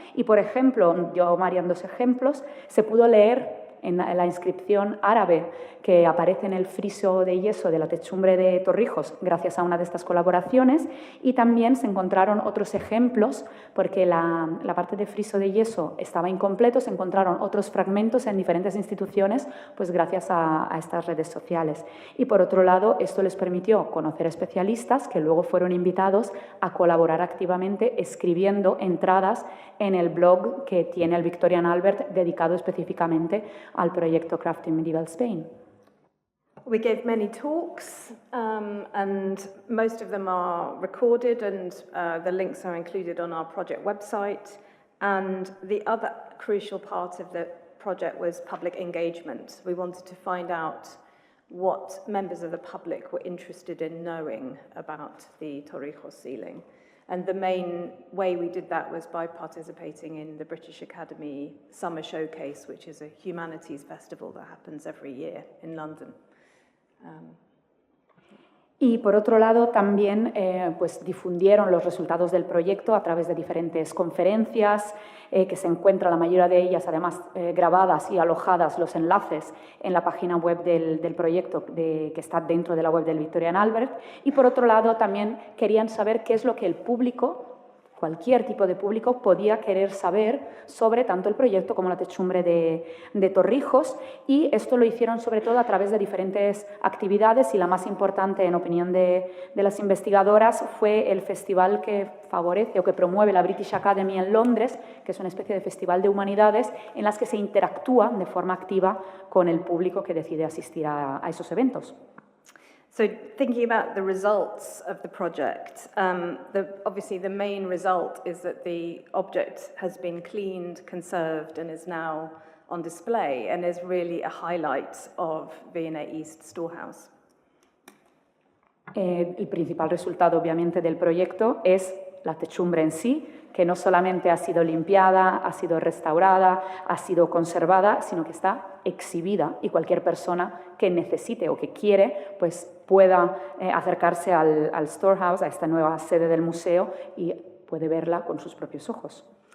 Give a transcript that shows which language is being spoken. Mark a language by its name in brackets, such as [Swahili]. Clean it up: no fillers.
[Spanish] Y, por ejemplo, yo, Mariam, 2 ejemplos, se pudo leer en la inscripción árabe que aparece en el friso de yeso de la techumbre de Torrijos gracias a una de estas colaboraciones, y también se encontraron otros ejemplos porque la parte de friso de yeso estaba incompleto, se encontraron otros fragmentos en diferentes instituciones pues gracias a estas redes sociales. Y por otro lado, esto les permitió conocer especialistas que luego fueron invitados a colaborar activamente escribiendo entradas en el blog que tiene el Victorian Albert dedicado específicamente al proyecto Crafting Medieval Spain. [English] We gave many talks, and most of them are recorded, and the links are included on our project website. And the other crucial part of the project was public engagement. We wanted to find out what members of the public were interested in knowing about the Torrijos ceiling. And the main way we did that was by participating in the British Academy Summer Showcase, which is a humanities festival that happens every year in London. [Spanish] Y por otro lado también pues difundieron los resultados del proyecto a través de diferentes conferencias que se encuentran, la mayoría de ellas además grabadas y alojadas los enlaces en la página web del proyecto que está dentro de la web del Victorian Albert. Y por otro lado también querían saber qué es lo que el público, cualquier tipo de público, podía querer saber sobre tanto el proyecto como la techumbre de Torrijos, y esto lo hicieron sobre todo a través de diferentes actividades, y la más importante, en opinión de las investigadoras, fue el festival que favorece o que promueve la British Academy en Londres, que es una especie de festival de humanidades en las que se interactúa de forma activa con el público que decide asistir a esos eventos. [English] So thinking about the results of the project, obviously the main result is that the object has been cleaned, conserved, and is now on display, and is really a highlight of V&A East Storehouse. [Spanish] El principal resultado, obviamente, del proyecto es la techumbre en sí, que no solamente ha sido limpiada, ha sido restaurada, ha sido conservada, sino que está exhibida y cualquier persona que necesite o que quiere, pues pueda acercarse al Storehouse, a esta nueva sede del museo, y puede verla con sus propios ojos.